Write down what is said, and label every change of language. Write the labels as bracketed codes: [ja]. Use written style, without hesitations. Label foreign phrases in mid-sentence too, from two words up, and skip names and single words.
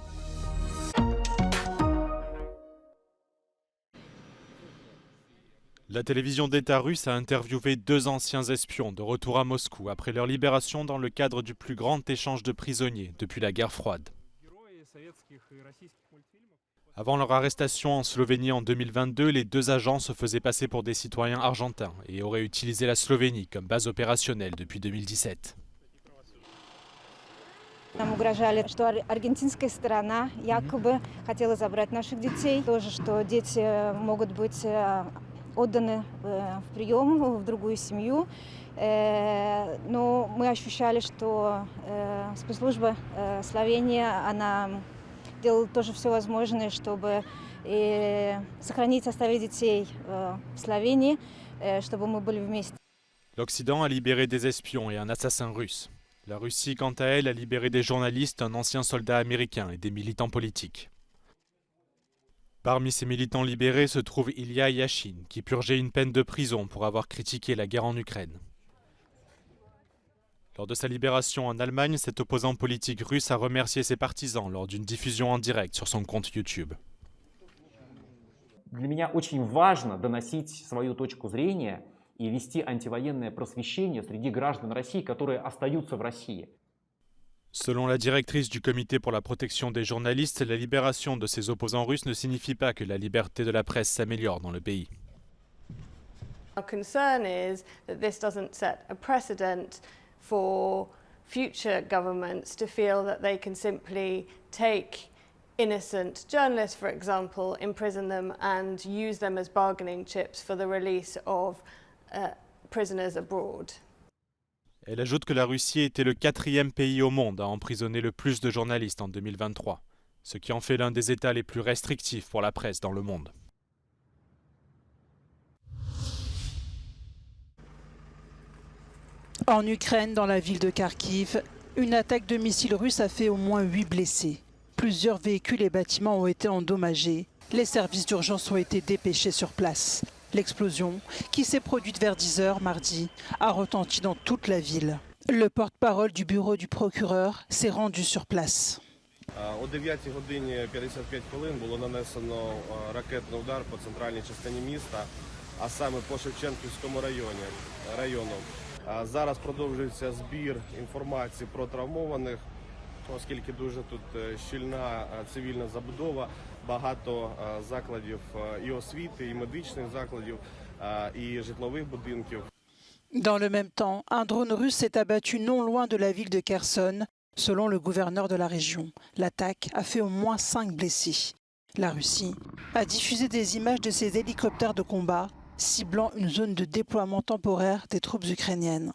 [fr] La télévision d'État russe a interviewé 2 anciens espions de retour à Moscou après leur libération dans le cadre du plus grand échange de prisonniers depuis la guerre froide. Avant leur arrestation en Slovénie en 2022, les 2 agents se faisaient passer pour des citoyens argentins et auraient utilisé la Slovénie comme base opérationnelle depuis 2017. [ru] Нам угрожали, что аргентинская сторона якобы хотела забрать наших детей. Тоже, что дети могут быть отданы в прием, в другую семью. Но мы ощущали, что спецслужба Словении, она делала тоже все возможное, чтобы сохранить, оставить детей в Словении, чтобы мы были вместе. [fr] L'Occident a libéré des espions et un assassin russe. La Russie, quant à elle, a libéré des journalistes, un ancien soldat américain et des militants politiques. Parmi ces militants libérés se trouve Ilya Yashin, qui purgeait une peine de prison pour avoir critiqué la guerre en Ukraine. Lors de sa libération en Allemagne, cet opposant politique russe a remercié ses partisans lors d'une diffusion en direct sur son compte YouTube. [ru] Для меня очень важно доносить свою точку зрения и вести антивоенное просвещение среди граждан России, которые остаются в России. [fr] Selon la directrice du Comité pour la protection des journalistes, la libération de ces opposants russes ne signifie pas que la liberté de la presse s'améliore dans le pays. [en] Our concern is that this doesn't set a precedent for future governments to feel that they can simply take innocent journalists, for example, imprison them and use them as bargaining chips for the release of prisoners abroad. [fr] Elle ajoute que la Russie était le 4e pays au monde à emprisonner le plus de journalistes en 2023, ce qui en fait l'un des États les plus restrictifs pour la presse dans le monde. En Ukraine, dans la ville de Kharkiv, une attaque de missiles russes a fait au moins 8 blessés. Plusieurs véhicules et bâtiments ont été endommagés. Les services d'urgence ont été dépêchés sur place. L'explosion, qui s'est produite vers 10 h mardi, a retenti dans toute la ville. Le porte-parole du bureau du procureur s'est rendu sur place. [uk] О 9 годині 55 хвилин було нанесено ракетний удар по центральній частині міста, а саме по Шевченківському району. Зараз продовжується збір інформації про травмованих, оскільки дуже тут щільна цивільна забудова, багато закладів і освіти, і медичних закладів, і житлових будинків. [fr] Dans le même temps, un drone russe s'est abattu non loin de la ville de Kherson, selon le gouverneur de la région. L'attaque a fait au moins 5 blessés. La Russie a diffusé des images de ses hélicoptères de combat, ciblant une zone de déploiement temporaire des troupes ukrainiennes.